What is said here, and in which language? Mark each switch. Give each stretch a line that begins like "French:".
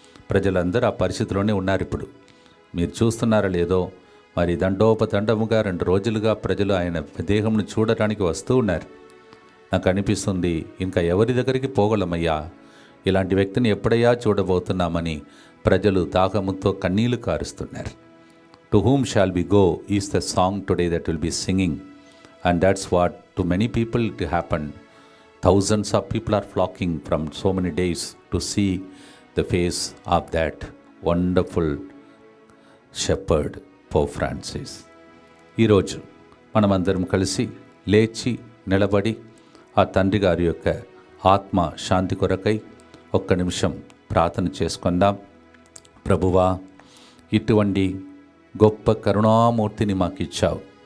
Telugu: ప్రజలందరూ ఆ పరిస్థితిలోనే ఉన్నారు. ఇప్పుడు మీరు చూస్తున్నారా లేదో, మరి దండోపదండముగా 2 రోజులుగా ప్రజలు ఆయన దేహంను చూడటానికి వస్తూ ఉన్నారు. నాకు అనిపిస్తుంది, ఇంకా ఎవరి దగ్గరికి పోగలమయ్యా, ఇలాంటి వ్యక్తిని ఎప్పుడయ్యా చూడబోతున్నామని ప్రజలు దాహముతో కన్నీళ్లు కారుస్తున్నారు.
English: To whom shall we go is the song today that will be singing, and that's what to many people it happened. Thousands of people are flocking from so many days to see the face of that wonderful shepherd Pope Francis.
Telugu: ఈరోజు మనమందరం కలిసి లేచి నిలబడి ఆ తండ్రి గారి యొక్క ఆత్మ శాంతి కొరకై ఒక్క నిమిషం ప్రార్థన చేసుకుందాం. ప్రభువా, ఇటువంటి గొప్ప కరుణామూర్తిని మాకు ఇచ్చావు.